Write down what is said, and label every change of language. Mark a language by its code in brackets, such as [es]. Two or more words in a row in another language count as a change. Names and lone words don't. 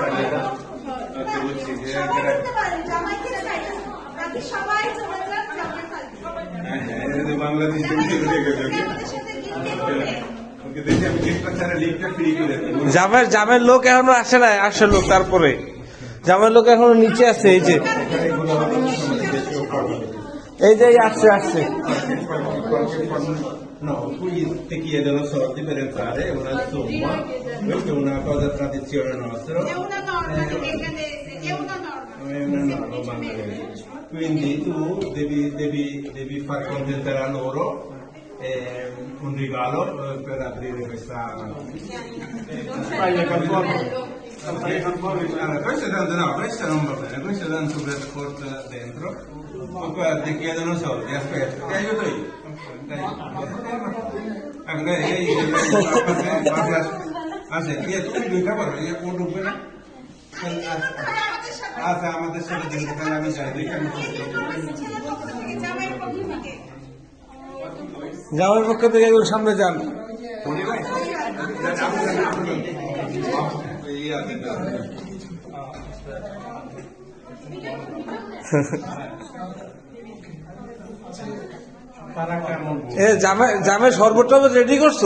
[bn] জামের লোক এখনো আসে নাই, আসে লোক তারপরে জামের লোক এখনো নিচে আছে। এই যে আসছে আসছে। [it] No, qui ti chiedono soldi per entrare, è una somma, questa è una cosa tradizione nostra. È una norma neozelandese, è una norma. È una norma bangladese. Quindi tu devi far contentare a loro un regalo per aprire questa. Allora, questo tanto no, questo non va bene, questo tanto per sport dentro. Poi ti chiedono soldi, aspetta, ti aiuto io. Io tu mi devi capire, io con Rubina. [bn] আমাদের সাথে দিতে পারলে আমি যাই জামের পক্ষ থেকে এগুলো সামনে যান। জামে শরবত টরবত রেডি করছো?